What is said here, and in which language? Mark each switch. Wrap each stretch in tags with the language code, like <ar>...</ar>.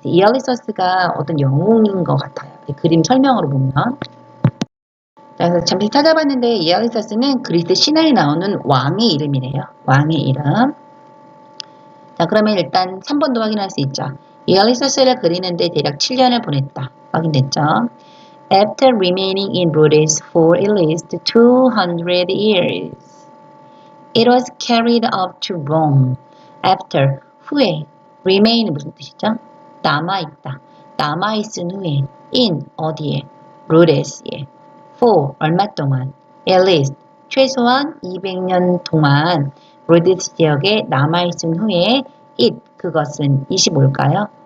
<ko>이알리서스가 어떤 영웅인 것 같아요. 그림 설명으로 보면. 그래서 잠시 찾아봤는데 이알리서스는 그리스 신화에 나오는 왕의 이름이래요. 왕의 이름. 자, 그러면 일단 3번도 확인할 수 있죠. 이알리서스를 그리는데 대략 7년을 보냈다. 확인됐죠?</ko> <en>After remaining in Rhodes for at least 200 years, it was carried up to Rome.</en> <ko>After, 후에, remain 무슨 뜻이죠? 남아있다. 남아있은 후에, in, 어디에? Rhodes에. for, 얼마 동안?</ko> <en>At least,</en> <ko>최소한 200년 동안 Rhodes 지역에 남아있은 후에 it, 그것은, 이시 뭘까요?</ko>